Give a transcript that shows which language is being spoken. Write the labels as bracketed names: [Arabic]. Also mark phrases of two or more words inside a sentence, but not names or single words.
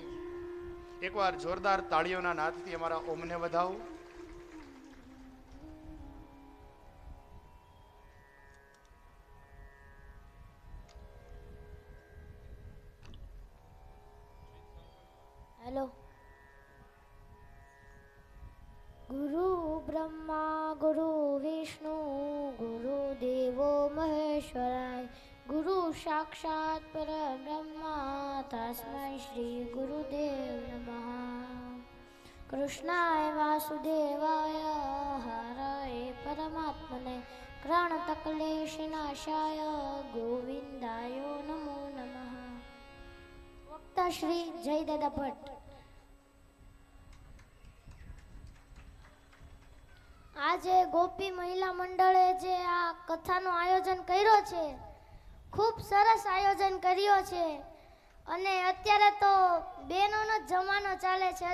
[Gujarati] એકવાર જોરદાર તાળીઓના નાદથી અમારા ઓમને વધાવો. हेलो। [Sanskrit] गुरु ब्रह्मा गुरु विष्णु गुरु देवो महेश्वराय गुरु साक्षात् परब्रह्मा तस्मै श्री गुरुदेव नमः। कृष्णाय वासुदेवाय हराय परमात्मने प्रणतक्लेशनाशाय गोविंदाय नमो नमः। [Hindi] वक्ता श्री जयदादा भट्ट। [Gujarati] આજે ગોપી મહિલા મંડળે જે આ કથાનું આયોજન કર્યો છે, ખૂબ સરસ આયોજન કર્યો છે. અને અત્યારે તો બહેનોનો જમાનો ચાલે છે.